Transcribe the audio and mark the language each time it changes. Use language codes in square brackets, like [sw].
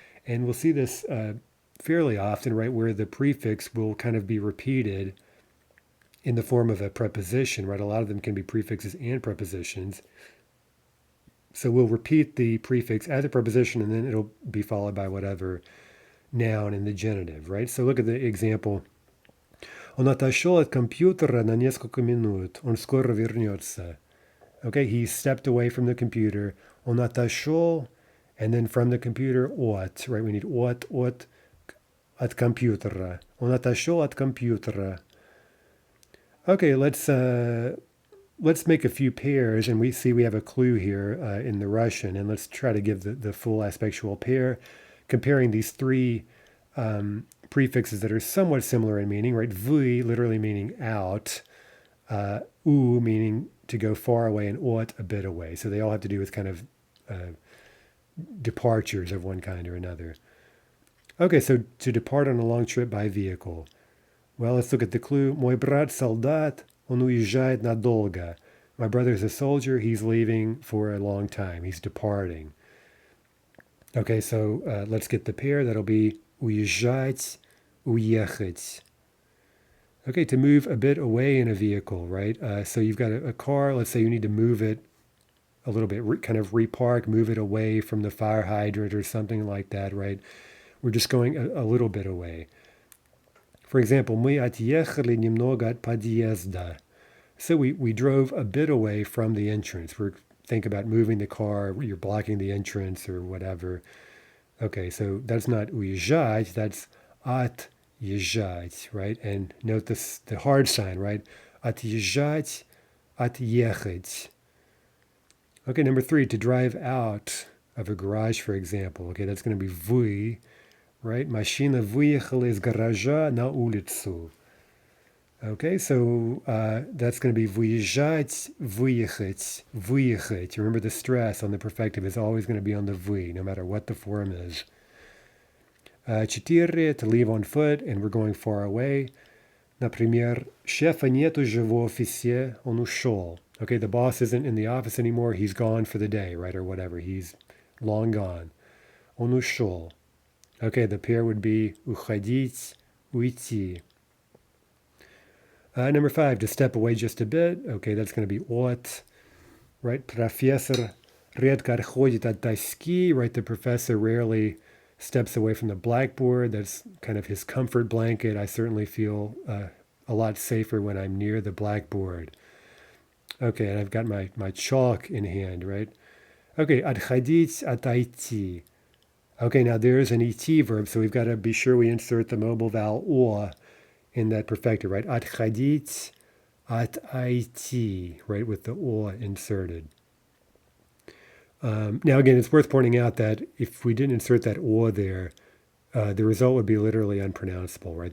[en] And we'll see this fairly often, right, where the prefix will kind of be repeated in the form of a preposition, right? A lot of them can be prefixes and prepositions. So we'll repeat the prefix as a preposition, and then it'll be followed by whatever noun in the genitive, right? So look at the example. [ru] Он отошел от компьютера на несколько минут. Он скоро вернется. [en] Okay, he stepped away from the computer. [ru] Он отошел, [en] and then from the computer, от, right? We need [ru] от компьютера. Он отошел от компьютера. [en] Okay, let's make a few pairs, and we have a clue here in the Russian, and let's try to give the full aspectual pair, comparing these three prefixes that are somewhat similar in meaning, right? Vui literally meaning out, u meaning to go far away, and ot a bit away. So they all have to do with kind of departures of one kind or another. Okay, so to depart on a long trip by vehicle. Well, let's look at the clue. [ru] Мой брат солдат, он уезжает надолго. [en] My brother's a soldier, he's leaving for a long time. He's departing. Okay, so let's get the pair. That'll be уезжать, уехать. Okay, to move a bit away in a vehicle, right? So you've got a car. Let's say you need to move it a little bit, kind of repark, move it away from the fire hydrant or something like that, right? We're just going a little bit away. For example, [ru] мы отъехали немного от подъезда. [en] So we drove a bit away from the entrance. Think about moving the car, you're blocking the entrance or whatever. Okay, so that's not уезжать, that's отъезжать, right? And note this, the hard sign, right? [ru] Отъезжать, отъехать. [en] Okay, number 3, to drive out of a garage, for example. Okay, that's going to be вы, right? [ru] Машина выехала из гаража на улицу. [en] Okay, so that's going to be выезжать, выехать, выехать. Remember the stress on the perfective is always going to be on the вы, no matter what the form is. 4, to leave on foot, and we're going far away. [ru] Например, шефа нет уже в офисе, он ушел. [en] Okay, the boss isn't in the office anymore, he's gone for the day, right, or whatever, he's long gone. [ru] Он ушел. [en] Okay, the pair would be уходить, уйти. Number 5, to step away just a bit. Okay, that's going to be от, right? [ru] Профессор редко отходит от доски, [en] right? The professor rarely steps away from the blackboard. That's kind of his comfort blanket. I certainly feel a lot safer when I'm near the blackboard. Okay, and I've got my chalk in hand, right? Okay, [ru] отходить, отойти. [en] Okay, now there's an et verb, so we've got to be sure we insert the mobile vowel о in that perfective, right? Отходить, отойти, right, with the о inserted. Now again, it's worth pointing out that if we didn't insert that or there, the result would be literally unpronounceable, right?